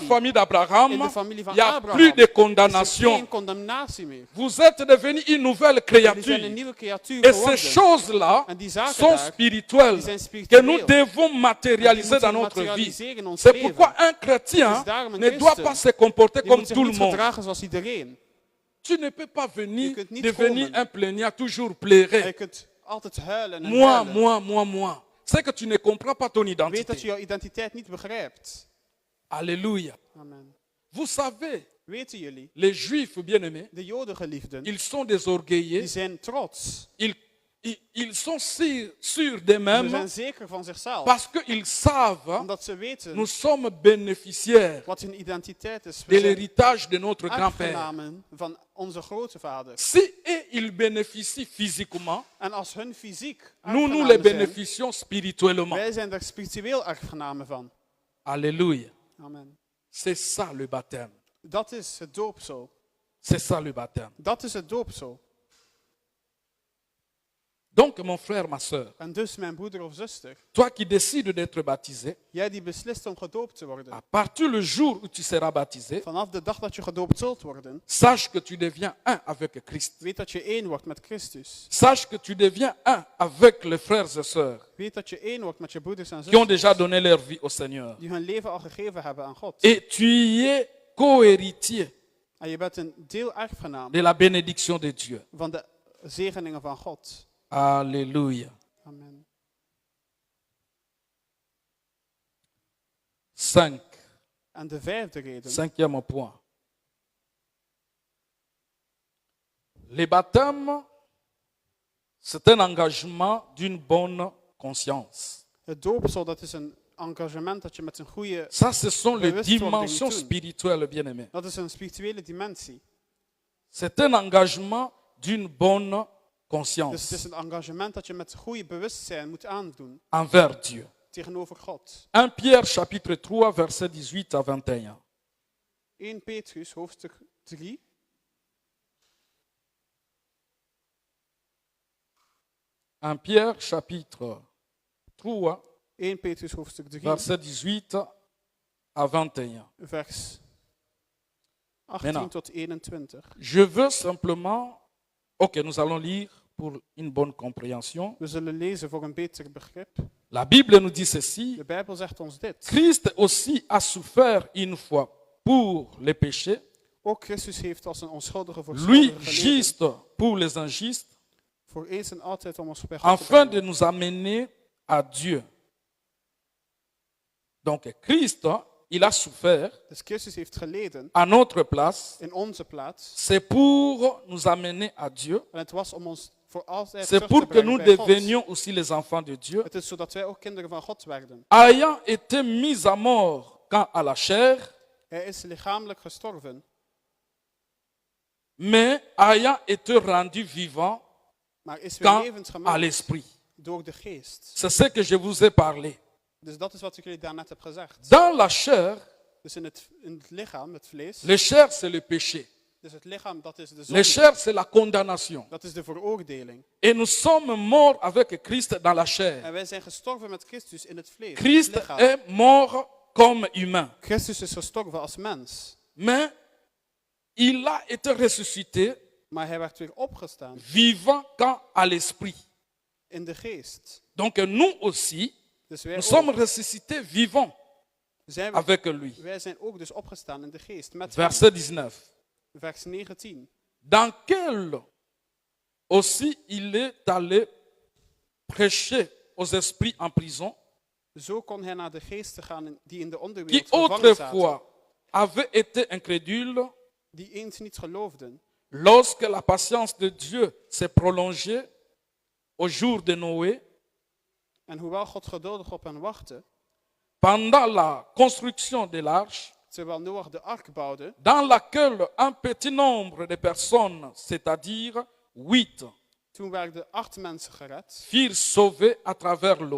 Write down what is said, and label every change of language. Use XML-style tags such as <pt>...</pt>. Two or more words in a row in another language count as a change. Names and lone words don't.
<nl>familie,</nl> <fr>famille d'Abraham,</fr> <nl>in de familie van</nl> <fr>il n'y a</fr> <nl>Abraham,</nl> <fr>plus de</fr> <nl>is er</nl> <fr>condamnation.</fr> <nl>geen condemnatie meer.</nl> <fr>Vous êtes devenu une nouvelle</fr> <nl>Jullie zijn een</nl> <fr>créature.</fr> <nl>nieuwe creatuur</nl> <fr>Et ces</fr> <nl>geworden.</nl> <fr>choses-là</fr> <nl>En die zaken</nl> <fr>sont</fr> <nl>daar,</nl> <fr>spirituelles,</fr> <nl>die zijn</nl> <fr>que</fr> <nl>spiritueel.</nl> <fr>nous devons matérialiser</fr> <nl>moeten</nl> <fr>dans notre vie.</fr> <nl>materialiseren in ons</nl> <fr>C'est</fr> <nl>leven.</nl> <fr>pourquoi un chrétien</fr> <nl>Dus daarom een</nl> <fr>ne doit</fr> <nl>christen,</nl> <fr>pas se comporter</fr> <nl>Die</nl> <fr>comme</fr> <nl>moet zich</nl> <fr>tout le</fr> <nl>niet</nl> <fr>monde.</fr> <nl>gedragen zoals iedereen.</nl> <fr>Tu ne peux pas venir</fr> <nl>Je kunt niet</nl> <fr>devenir</fr> <nl>komen.</nl> <fr>un plaignant, toujours</fr> <nl>Je</nl> <fr>pleurer.</fr> <nl>kunt altijd huilen en</nl> <fr>Moi,</fr> <nl>huilen.</nl> <fr>moi. C'est que tu ne comprends pas ton</fr> <nl>Weet dat je</nl> <fr>identité.</fr> <nl>jouw identiteit niet begrijpt.</nl> <fr>Alléluia.</fr> <nl>Amen.</nl> <fr>Vous savez,</fr> <nl>Weten jullie,</nl> <fr>les juifs bien-aimés,</fr> <nl>de Jodengeliefden,</nl> <fr>ils sont des</fr> <nl>die</nl> <fr>orgueilleux.</fr> <nl>zijn trots.</nl> <fr>Ils sont sûrs</fr> <nl>Ze</nl> <fr>d'eux-mêmes</fr> <nl>zijn zeker van zichzelf.</nl> <fr>parce qu'ils savent,</fr> <nl>Omdat ze weten</nl> <fr>nous sommes bénéficiaires</fr> <nl>wat hun identiteit is.</nl> <fr>de</fr> <nl>We zijn</nl> <fr>l'héritage de notre grand-père.</fr> <nl>erfgenamen van onze grootvader.</nl> <fr>Si eux, ils bénéficient physiquement,</fr> <nl>En als hun fysiek</nl> <fr>nous les</fr> <nl>erfgenamen zijn,</nl> <fr>bénéficions spirituellement.</fr> <nl>wij zijn er spiritueel erfgenamen van.</nl> <fr>Alléluia.</fr> <nl>Amen.</nl> <fr>C'est ça le baptême.</fr> <nl>Dat is het doopsel.</nl> <fr>C'est ça le baptême.</fr> <nl>Dat is het doopsel.</nl> <fr>Donc, mon frère, ma soeur,</fr> <nl>En dus, mijn broeder of zuster,</nl> <fr>toi qui décides d'être baptisé,</fr> <nl>jij die beslist om gedoopt te worden,</nl> <fr>à partir du jour où tu seras baptisé,</fr> <nl>vanaf de dag dat je gedoopt zult worden,</nl> <fr>sache que tu deviens un avec Christ.</fr> <nl>weet dat je één wordt met Christus.</nl> <fr>Sache que tu deviens un avec les frères et sœurs</fr> <nl>Weet dat je één wordt met je broeders en</nl> <fr>qui ont</fr> <nl>zusters</nl> <fr>déjà donné leur vie au Seigneur.</fr> <nl>die hun leven al gegeven hebben aan God.</nl> <fr>Et tu y es co-héritier</fr> <nl>En je bent een deel erfgenaam</nl> <fr>de la bénédiction de Dieu.</fr> <nl>van de zegeningen van God.</nl> <fr>Alléluia.</fr> <nl>Amen.</nl> <fr>5.</fr> <nl>En de vijfde reden,</nl> <fr>Cinquième point. Le baptême, c'est un engagement d'une bonne conscience.</fr> <nl>het doopsel, dat is een engagement dat je met een goede,</nl> <fr>Ça, ce sont les</fr> <nl>Bewustwording</nl> <fr>dimensions</fr> <nl>doen.</nl> <fr>spirituelles, bien-aimés.</fr> <nl>dat is een spirituele dimensie.</nl> <fr>C'est un engagement d'une bonne</fr> <nl>Dus het</nl> <fr>conscience</fr> <nl>is een engagement dat je met goede bewustzijn moet aandoen</nl> <fr>envers Dieu.</fr> <nl>tegenover God.</nl> <fr>1 Pierre chapitre 3, verset 18 à 21.</fr> <nl>1 Petrus, hoofdstuk 3.</nl> <fr>Un Pierre chapitre 3,</fr> <nl>1 Petrus, hoofdstuk 3,</nl> <fr>verset 18 à 21.</fr> <nl>vers 18</nl> <fr>Maintenant.</fr> <nl>tot 21.</nl> <fr>Je veux simplement... Ok, nous allons lire pour une bonne compréhension.</fr> <nl>We zullen lezen voor een beter begrip.</nl> <fr>La Bible nous dit ceci.</fr> <nl>De Bijbel zegt ons dit.</nl> <fr>Christ aussi a souffert une fois pour les péchés,</fr> <nl>Ook Christus heeft als een onschuldige voor</nl> <fr>lui</fr> <nl>schuldigen geleden,</nl> <fr>juste pour les injustes,</fr> <nl>voor eens en altijd om ons bij God te</nl> <fr>afin de</fr> <nl>brengen.</nl> <fr>nous amener à Dieu. Donc Christ, il a souffert</fr> <nl>Dus Christus heeft geleden</nl> <fr>à notre place.</fr> <nl>in onze plaats.</nl> <fr>C'est pour nous amener à Dieu.</fr> <nl>En het was om ons voor altijd</nl> <fr>C'est</fr> <nl>terug</nl> <fr>pour</fr> <nl>te</nl> <fr>que</fr> <nl>brengen</nl> <fr>nous</fr> <nl>bij God.</nl> <fr>devenions aussi les enfants de Dieu.</fr> <nl>Het is zodat wij ook kinderen van God werden.</nl> <fr>Ayant été mis à mort quant à la chair,</fr> <nl>Hij is lichamelijk gestorven,</nl> <fr>mais ayant été rendu vivant</fr> <nl>maar is weer</nl> <fr>quant</fr> <nl>levend</nl> <fr>à</fr> <nl>gemaakt</nl> <fr>l'esprit.</fr> <nl>door de geest.</nl> <fr>C'est ce que je vous ai parlé.</fr> <nl>Dus dat is wat ik jullie daarnet heb gezegd.</nl> <fr>Dans la chair,</fr> <nl>Dus in het lichaam, het vlees.</nl> <fr>le chair c'est le péché.</fr> <nl>Dus het lichaam, dat is de</nl> <fr>Le</fr> <nl>zonde.</nl> <fr>chair c'est la condamnation.</fr> <nl>Dat is de veroordeling.</nl> <fr>Et nous sommes morts avec Christ dans la chair.</fr> <nl>En wij zijn gestorven met Christus in het vlees. in het</nl> <fr>Christ</fr> <nl>lichaam.</nl> <fr>est mort comme humain.</fr> <nl>Christus is gestorven als mens.</nl> <fr>Mais il a été ressuscité,</fr> <nl>Maar hij werd weer opgestaan</nl> <fr>vivant quant à l'esprit.</fr> <nl>in de geest.</nl> <fr>Donc nous aussi,</fr> <nl>Dus wij,</nl> <fr>nous sommes</fr> <nl>ook,</nl> <fr>ressuscités vivants</fr> <nl>zijn,</nl> <fr>avec lui.</fr> <nl>wij zijn ook dus opgestaan in de geest. Met</nl> <fr>Verset 19.</fr> <nl>hem. Vers 19.</nl> <fr>Dans quel aussi il est allé prêcher aux esprits en prison,</fr> <nl>Zo kon hij naar de geesten gaan die in de</nl> <fr>qui</fr> <nl>onderwereld gevangen zaten.</nl> <fr>autrefois avaient été incrédules,</fr> <nl>Die eens niet geloofden.</nl> <fr>lorsque la patience de Dieu s'est prolongée au jour de Noé,</fr> <nl>En hoewel God geduldig op hen wachtte,</nl> <fr>pendant la construction de l'arche,</fr> <nl>terwijl Noach de ark bouwde,</nl> <fr>dans laquelle un petit nombre de personnes, c'est-à-dire 8,</fr> <nl>toen werden 8 mensen gered</nl> <fr>furent sauvés à travers l'eau.</fr>